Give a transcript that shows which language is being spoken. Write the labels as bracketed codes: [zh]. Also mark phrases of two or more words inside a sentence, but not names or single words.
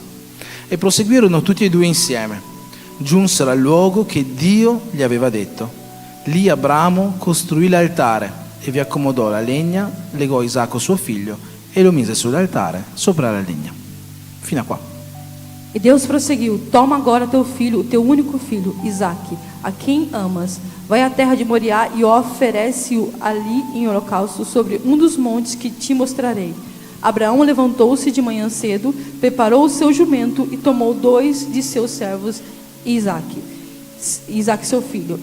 [it] E proseguirono tutti e 2 insieme. Giunsero al luogo che Dio gli aveva detto. Lì Abramo costruì l'altare e vi accomodò la legna, legò Isacco suo figlio e lo mise sull'altare sopra la legna. Fino a qua. [pt] E Deus prosseguiu: Toma agora teu filho, o teu único filho, Isaque, a quem amas. Vai à terra de Moriá e oferece-o ali em holocausto sobre um dos montes que te mostrarei. Abraão levantou-se de manhã cedo, preparou o seu jumento e tomou 2 de seus servos e Isaque seu filho.